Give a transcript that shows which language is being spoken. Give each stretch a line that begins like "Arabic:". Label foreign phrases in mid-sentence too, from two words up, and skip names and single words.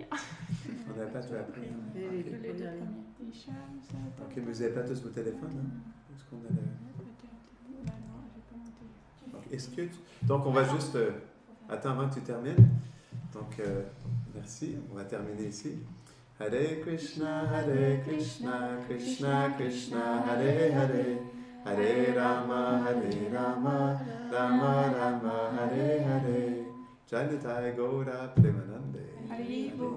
French: On n'avait pas tout appris. Les Les deux deux premiers. premiers. Les chats, ça. Ok, mais vous n'avez pas tous vos téléphones, hein? Est-ce qu'on a Bah non, j'ai pas mon téléphone. Donc, Donc, on va juste... Attends avant que tu termines. Donc, merci. On va terminer ici. Hare Krishna, Krishna Krishna, Hare Hare. Hare Rama, Rama Rama, Hare Hare. Jai Nitai Gaura Premanande. Allez,